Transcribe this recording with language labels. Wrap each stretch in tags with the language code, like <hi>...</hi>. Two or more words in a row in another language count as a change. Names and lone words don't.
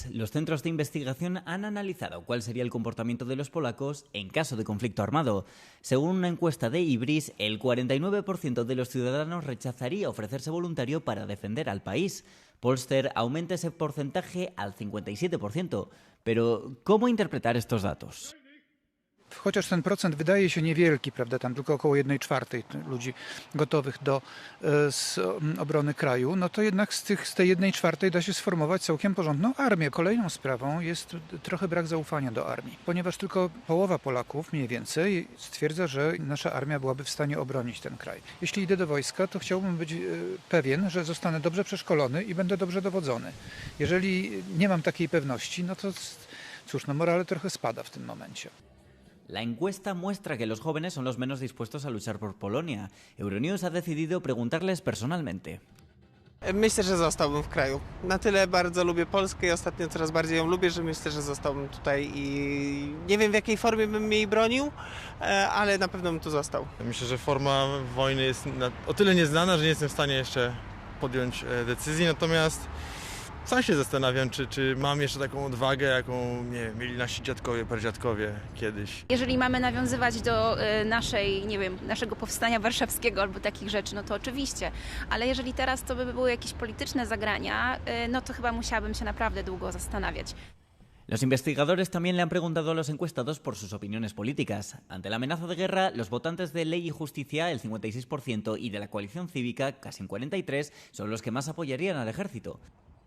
<es>Los centros de investigación han analizado cuál sería el comportamiento de los polacos en caso de conflicto armado. Según una encuesta de Ibris, el 49% de los ciudadanos rechazaría ofrecerse voluntario para defender al país. Polster aumenta ese porcentaje al 57%. Pero, ¿cómo interpretar estos datos?</es> <pl>Chociaż ten procent wydaje się niewielki, prawda, tam tylko około 1/4 ludzi gotowych do obrony kraju, no to jednak z tej 1/4 da się sformować całkiem porządną armię. Kolejną sprawą jest trochę brak zaufania do armii, ponieważ tylko połowa Polaków mniej więcej stwierdza, że nasza armia byłaby w stanie obronić ten kraj. Jeśli idę do wojska, to chciałbym być pewien, że zostanę dobrze przeszkolony i będę dobrze dowodzony. Jeżeli nie mam takiej pewności, no to cóż, no morale trochę spada w tym momencie. La encuesta muestra que los jóvenes son los menos dispuestos a luchar por Polonia. Euronews ha decidido preguntarles personalmente. Myślę, że zostałbym w kraju. Na tyle bardzo lubię Polskę i ostatnio coraz bardziej ją lubię, że myślę, że zostałbym tutaj i nie wiem, w jakiej formie bym jej bronił, ale na pewno bym tu został. Myślę, że forma wojny jest o tyle nieznana, że nie jestem w stanie jeszcze podjąć decyzji, natomiast sam się zastanawiam, czy mam jeszcze taką odwagę, jaką nie wiem, mieli nasi dziadkowie, pradziadkowie kiedyś. Jeżeli mamy nawiązywać do naszego powstania warszawskiego albo takich rzeczy, no to oczywiście. Ale jeżeli teraz to by były jakieś polityczne zagrania, no to chyba musiałabym się naprawdę długo zastanawiać.</pl> <es>Los investigadores también le han preguntado a los encuestados por sus opiniones políticas. Ante la amenaza de guerra, los votantes de Ley y Justicia, el 56%, y de la coalición cívica, casi un 43%, son los que más apoyarían al ejército.</es>